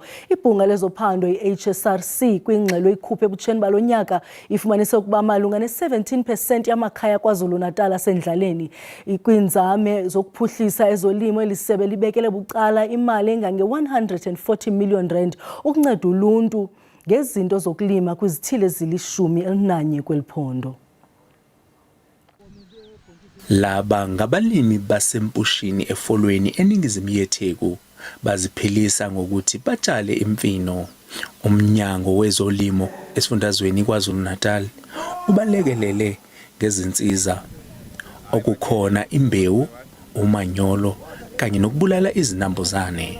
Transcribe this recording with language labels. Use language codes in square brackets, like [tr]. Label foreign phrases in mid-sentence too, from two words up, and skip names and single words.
[xh] Ibhunga lezophando iHSRC kwingxelo ikhuphe ebutsheni balo nyaka ifumanise ukuba malunga ne-17% yamakhaya KwaZulu-Natal asendlaleni. Kwinzame zokuphuhlisa ezolimo elisebe libekele bucala imali engange-140 million rand ukunceda uluntu ngezinto zokulima kwizithili ezili-11 kweliphondo. [zu] Laba ngabalimi basempushini efolweni eningizimu yeTheku baziphilisa ngokuthi batshale imfino. Umnyango wezolimo esifundazweni KwaZulu-Natal ubalekelele ngezinsiza okukhona imbewu, umanyolo kanye nokubulala izinambuzane.